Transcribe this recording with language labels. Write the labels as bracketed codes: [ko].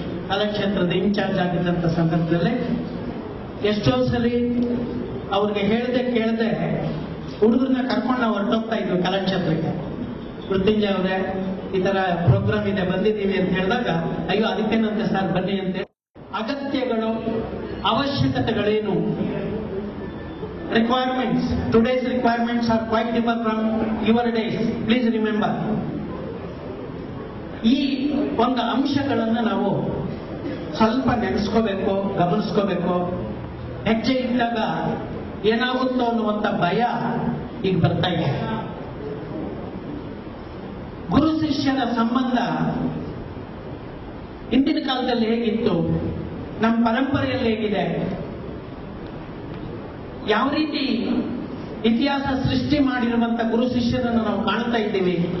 [kn] ಕಲಾಕ್ಷೇತ್ರದ incharge ಆಗಿದ್ದಂಥ ಸಂದರ್ಭದಲ್ಲಿ ಎಷ್ಟೋ ಸಲಿ ಅವ್ರಿಗೆ ಕೇಳದೆ ಹುಡುಗರನ್ನ ಕರ್ಕೊಂಡು ನಾವು ಹೊರಟೋಗ್ತಾ ಇದ್ವಿ ಕಲಾಕ್ಷೇತ್ರಕ್ಕೆ. ಮೃತ್ಯುಂಜಯ ಅವರೇ, ಈ ತರ ಪ್ರೋಗ್ರಾಮ್ ಇದೆ, ಬಂದಿದ್ದೀವಿ ಅಂತ ಹೇಳಿದಾಗ ಅಯ್ಯೋ ಅದಕ್ಕೇನಂತೆ ಸರ್ ಬನ್ನಿ ಅಂತ. ಅಗತ್ಯಗಳು, ಅವಶ್ಯಕತೆಗಳೇನು, [en] requirements, today's requirements are quite different from your days, please remember. [kn] ಈ ಒಂದು ಅಂಶಗಳನ್ನು ನಾವು ಸ್ವಲ್ಪ ನೆನೆಸ್ಕೋಬೇಕು, ಗಮನಿಸ್ಕೋಬೇಕು. ಹೆಜ್ಜೆ ಇಟ್ಟಾಗ ಏನಾಗುತ್ತೋ ಅನ್ನುವಂಥ ಭಯ ಈಗ ಬರ್ತಾ ಇದೆ. ಗುರು ಶಿಷ್ಯನ ಸಂಬಂಧ ಹಿಂದಿನ ಕಾಲದಲ್ಲಿ ಹೇಗಿತ್ತು, ನಮ್ಮ ಪರಂಪರೆಯಲ್ಲಿ ಹೇಗಿದೆ, ಯಾವ ರೀತಿ ಇತಿಹಾಸ ಸೃಷ್ಟಿ ಮಾಡಿರುವಂತ ಗುರು ಶಿಷ್ಯರನ್ನು ನಾವು ಕಾಣ್ತಾ ಇದ್ದೀವಿ.